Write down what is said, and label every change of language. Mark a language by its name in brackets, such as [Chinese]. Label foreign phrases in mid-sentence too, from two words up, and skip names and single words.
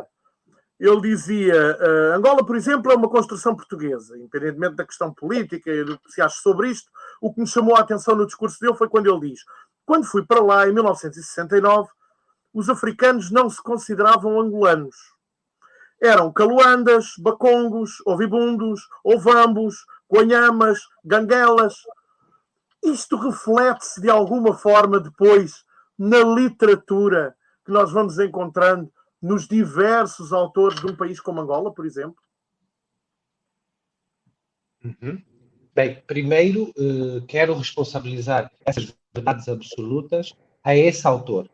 [Portuguese] Ele dizia, Angola, por exemplo, é uma construção portuguesa, independentemente da questão política e do que se acha sobre isto. O que me chamou a atenção no discurso dele foi quando ele diz: quando fui para lá, em 1969, os africanos não se consideravam angolanos. Eram caluandas, bacongos, ovibundos, ovambos, guanhamas, ganguelas. Isto reflete-se de alguma forma depois na literatura que nós vamos encontrando nos diversos autores de um país como Angola, por exemplo? Bem, primeiro quero responsabilizar essas verdades absolutas a esse autor.